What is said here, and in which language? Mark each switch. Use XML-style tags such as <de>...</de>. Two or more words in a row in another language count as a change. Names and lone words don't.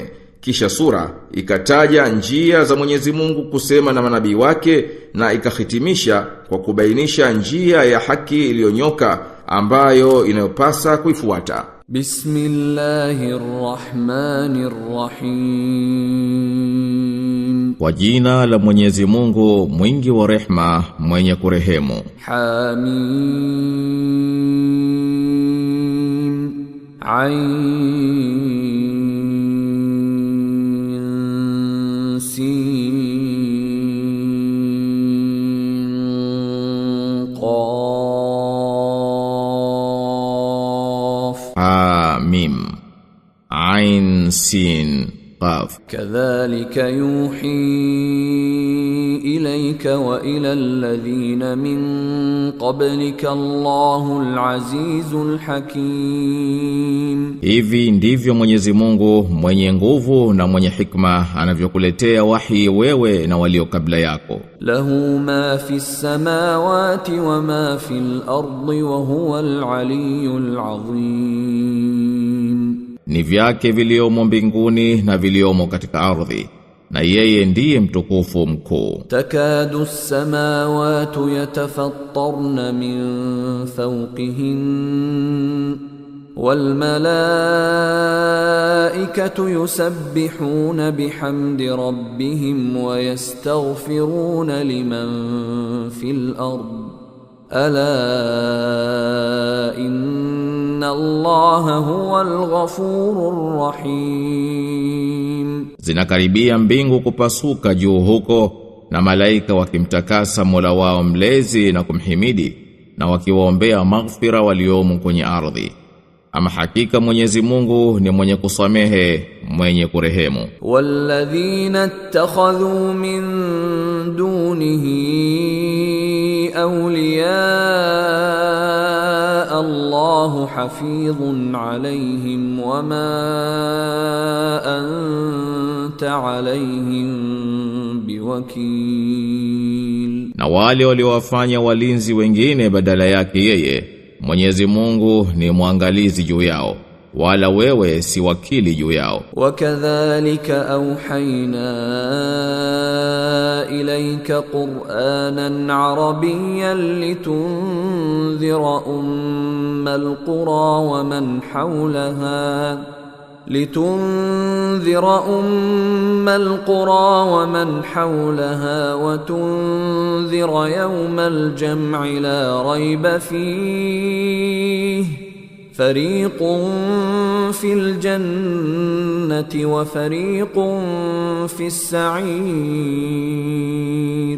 <sw>Kisha sura ikataja njia za Mwenyezi Mungu kusema na manabii wake, na ikahitimisha kwa kubainisha njia ya haki iliyonyoka ambayo inayopasa kuifuata.</sw> <ar>بسم الله الرحمن الرحيم.</ar> <sw>Kwa jina la Mwenyezi Mungu mwingi wa rehma mwenye kurehemu.</sw> <ar>Hamim. Ain ميم عين سين قاف. كذلك يوحي إليك وإلى الذين من قبلك الله العزيز الحكيم.</ar> <sw>Hivi ndivyo Mwenyezi Mungu mwenye nguvu na mwenye hikma anavyokuletea wahi wewe na walio kabla yako.</sw> <ar>له ما في السماوات وما في الأرض وهو العلي العظيم.</ar> <sw>Ni vyake viliomo mbinguni na viliomo katika ardhi, na yeye ndiye mtukufu mkuu.</sw> <ar>تكاد السماوات يتفطرن من فوقهن والملائكة يسبحون بحمد ربهم ويستغفرون لمن في الأرض. ألا إن الله هو الغفور الرحيم.</ar> <sw>Zinakaribia mbingu kupasuka juu huko, na malaika wakimtakasa Mola wao mlezi na kumhimidi na wakiwaombea maghfira waliomo kwenye ardhi. Ama hakika Mwenyezi Mungu ni mwenye kusamehe, mwenye kurehemu.</sw> <ar>والذين اتخذوا من دونه أولياء الله حفيظ عليهم وما أنت عليهم بوكيل.</ar> <sw>Na wale waliowafanya walinzi wengine badala yake yeye, Mwenyezi Mungu ni mwangalizi juu yao, wala wewe si wakili juu yao.</sw> <ar>وكذلك أوحينا إليك قرآنا عربيا لتنذر أم القرى ومن حولها ومن حولها وتنذر يوم الجمع لا ريب فيه فريق في الجنة وفريق في السعير.</ar>